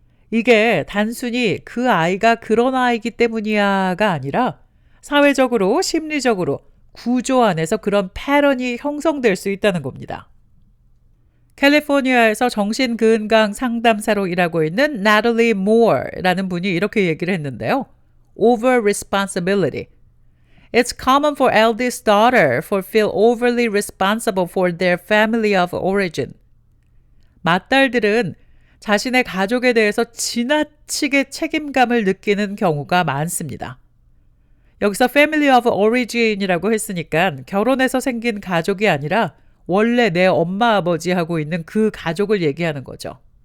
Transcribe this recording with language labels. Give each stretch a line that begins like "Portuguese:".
Korean: 이게 단순히 그 아이가 그런 아이기 때문이야가 아니라 사회적으로, 심리적으로 구조 안에서 그런 패턴이 형성될 수 있다는 겁니다. 캘리포니아에서 정신건강 상담사로 일하고 있는 나탈리 모어라는 분이 이렇게 얘기를 했는데요.
English: Over responsibility. It's common for eldest daughter for feel overly responsible for their family of origin.
Korean: 맏딸들은 자신의 가족에 대해서 지나치게 책임감을 느끼는 경우가 많습니다. 여기서 family of origin이라고 했으니까 결혼해서 생긴 가족이 아니라 원래 내 엄마 아버지하고 있는 그 가족을 얘기하는 거죠.